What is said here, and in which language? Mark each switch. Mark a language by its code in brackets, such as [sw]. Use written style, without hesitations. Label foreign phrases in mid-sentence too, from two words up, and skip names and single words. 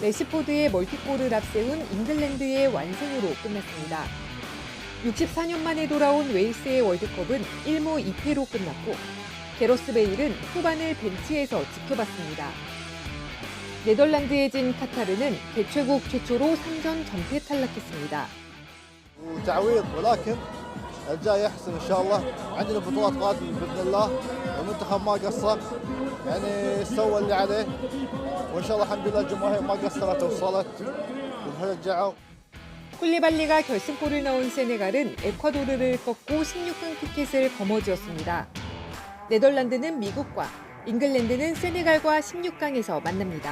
[ko] 레시포드의 멀티골을 앞세운 잉글랜드의 완승으로 끝났습니다. 64년 만에 돌아온 웨일스의 월드컵은 1무 2패로 끝났고 게러스 베일은 후반을 벤치에서 지켜봤습니다. 네덜란드에 진 카타르는 개최국 최초로 3전 전패 탈락했습니다. [ar] تعويض ولكن الجاي يحسن ان شاء الله عندنا بطولات قادمه باذن الله والمنتخب ما قصر يعني سوى اللي عليه وان شاء الله الحمد لله الجماهير ما قصرت وصلت وشجعوا. [ko] 쿨리발리가 결승골을 넣은 세네갈은 에콰도르를 꺾고 16강 티켓을 거머쥐었습니다. 네덜란드는 미국과 잉글랜드는 세네갈과 16강에서 만납니다.